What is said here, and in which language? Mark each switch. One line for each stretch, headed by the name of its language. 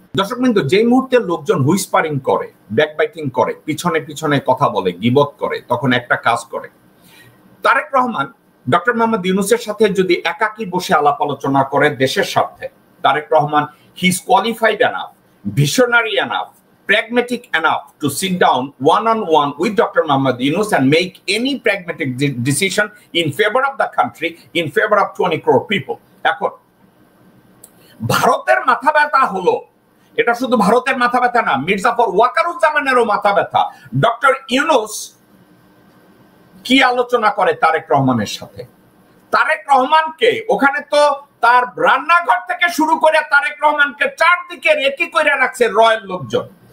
Bangla: দর্শক বিন্দু, যে মুহূর্তে লোকজন হুইসপারিং করে, ব্যাকবাইটিং করে, পিছনে পিছনে কথা বলে, গিবত করে, তখন একটা কাজ করে তারেক রহমান ডক্টর মোহাম্মদ ইউনূসের সাথে যদি একাকী বসে আলাপ আলোচনা করে দেশের স্বার্থে, Tarique Rahman
English: He is qualified enough, visionary enough pragmatic enough to sit down one-on-one with Dr. Muhammad Yunus and make any pragmatic decision in favor of the country, in favor of 20 crore people.
Bangla: এখন ভারতের মাথা ব্যথা হলো, এটা শুধু ভারতের মাথা ব্যথা না, মির্জাফর ওয়াকারুজ্জামানেরও মাথা ব্যথা। ডক্টর ইউনূস কি আলোচনা করে তারেক রহমানের সাথে? তারেক রহমানকে ওখানে তো তার রান্নাঘর থেকে শুরু করে তারেক রহমানকে চারদিকে রেকি করে রাখছে রয়ের লোকজন।